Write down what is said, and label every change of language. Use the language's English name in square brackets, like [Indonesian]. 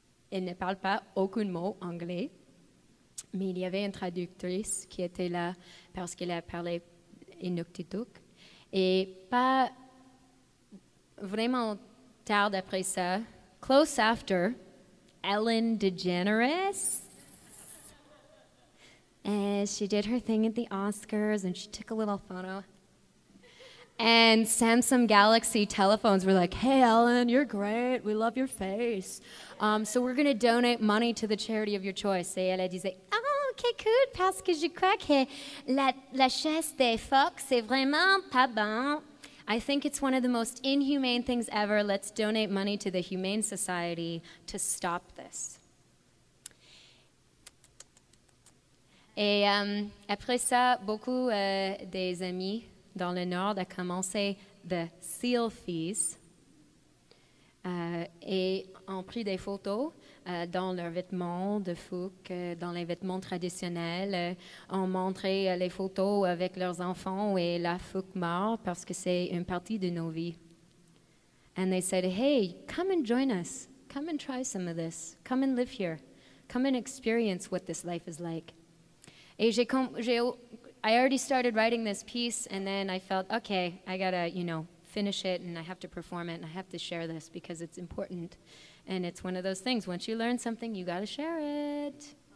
[French] Il ne parle pas aucun mot anglais. Mais il y avait une traductrice qui était là parce qu'elle a parlé inuktitut. Et pas vraiment tard après ça, [English] close after, [French] Ellen DeGeneres. [English] And she did her thing at the Oscars and she took a little photo. And Samsung Galaxy telephones were like, hey, Ellen, you're great. We love your face. So we're going to donate money to the charity of your choice. [French] Et elle a dit, [English] oh, OK, cool, [French] parce que je crois que la chasse des phoques, c'est vraiment pas bon. [English] I think it's one of the most inhumane things ever. Let's donate money to the Humane Society to stop this. [French] Et après ça, beaucoup des amis dans le Nord ont commencé [English] the seal fees [French] et ont pris des photos dans leurs vêtements de phoque, dans les vêtements traditionnels, ont montré les photos avec leurs enfants et la phoque mort parce que c'est une partie de nos vies. [English] And they said, hey, come and join us. Come and try some of this. Come and live here. Come and experience what this life is like. [French] Et [English] I already started writing this piece, and then I felt, okay, I gotta, finish it, and I have to perform it, and I have to share this because it's important. And it's one of those things. Once you learn something, you gotta share it.